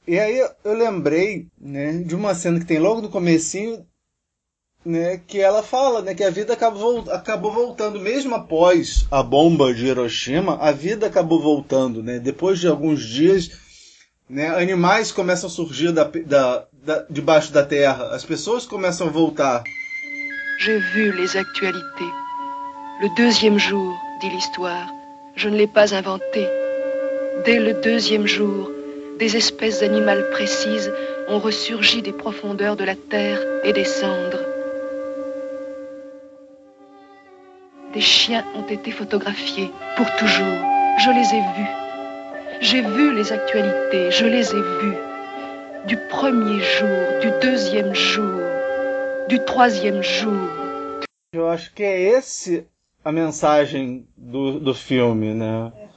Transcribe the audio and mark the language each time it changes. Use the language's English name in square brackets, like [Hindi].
[Portuguese] E aí eu lembrei, né, de uma cena que tem logo no comecinho, né, que ela fala, né, que a vida acabou voltando. Mesmo após a bomba de Hiroshima, a vida acabou voltando. Né? Depois de alguns dias, né, animais começam a surgir debaixo da terra. As pessoas começam a voltar. [French] J'ai vu les actualités. Le deuxième jour, dit l'histoire, je ne l'ai pas inventé. Dès le deuxième jour, des espèces animales précises ont ressurgi des profondeurs de la terre et des cendres. Des chiens ont été photographiés pour toujours. Je les ai vus. J'ai vu les actualités, je les ai vus. Du premier jour, du deuxième jour, du troisième jour. [Portuguese] Eu acho que é a mensagem do filme, né?